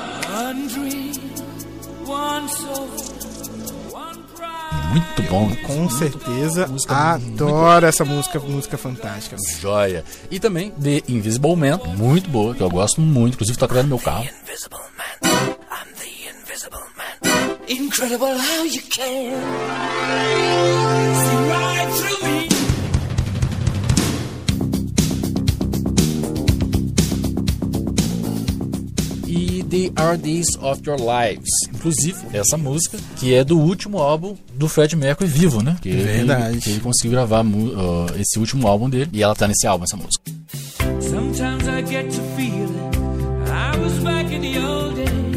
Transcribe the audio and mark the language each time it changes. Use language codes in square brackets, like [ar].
[en] One dream, one soul, one pride. [pt] Muito bom. Com certeza. Adoro essa música. Música fantástica. Joia. E também The Invisible Man. Muito boa, que eu gosto muito. Inclusive, tá atrás do meu carro. [en] Invisible. I'm the invisible man. Incredible how you can see right through me. [pt] E They Are Days of Your Lives. Inclusive, essa música, que é do último álbum do Fred Mercury vivo, né? Que verdade. Que ele conseguiu gravar esse último álbum dele. E ela tá nesse álbum, essa música. [en] Sometimes I get to feel I was back in the old days.